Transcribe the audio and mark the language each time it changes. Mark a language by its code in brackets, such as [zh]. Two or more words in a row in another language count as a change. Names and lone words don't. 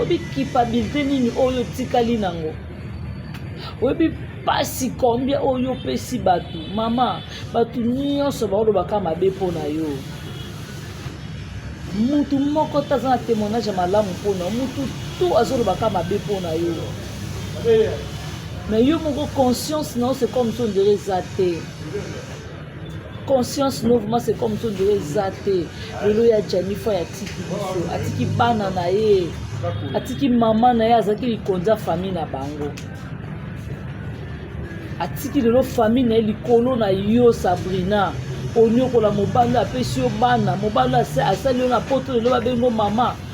[ln] Obi culpabilité nini oyo otikali nango? Oyebi pasi combien oyo opesi bato? Mama, bato nyonso baolobaka mabe mpo na yo. Mutu moko te aza na témoignage ya malamu mpo na yo. Mutu tu azolobaka mabe mpo na yo. Mais yo moko conscience na yo, [fr] c'est comme si on dirait [ln] eza te. [fr] Conscience, non, vraiment, c'est comme si on dirait [ln] eza te. Lelo ya Jani Faya atiki biso, atiki bana na ye, atiki mama na ye, azalaki likonzi ya famille na bango. Atiki lelo famille na ye likolo na yo, Sabrina. Onyokola mobali apesi yo bana, mobali ase-, asali yo na poto lelo babengi yo mama.